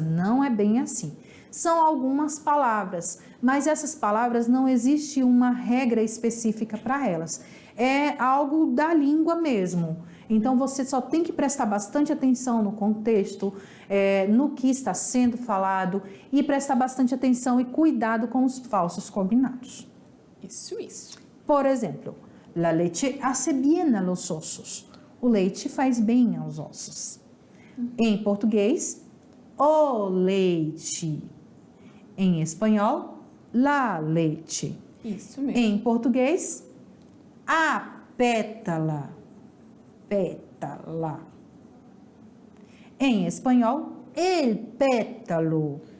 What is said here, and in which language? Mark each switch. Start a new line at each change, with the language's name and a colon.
Portuguese: Não é bem assim. São algumas palavras, mas essas palavras não existe uma regra específica para elas. É algo da língua mesmo. Então você só tem que prestar bastante atenção no contexto, no que está sendo falado e prestar bastante atenção e cuidado com os falsos cognatos. Isso.
Spanish: Por exemplo, la leche hace bien a los ossos.
Portuguese: O leite faz bem aos ossos. Em português, o leite. Em espanhol, la leche. Isso mesmo. Em português, a pétala. Pétala. Em espanhol, el pétalo.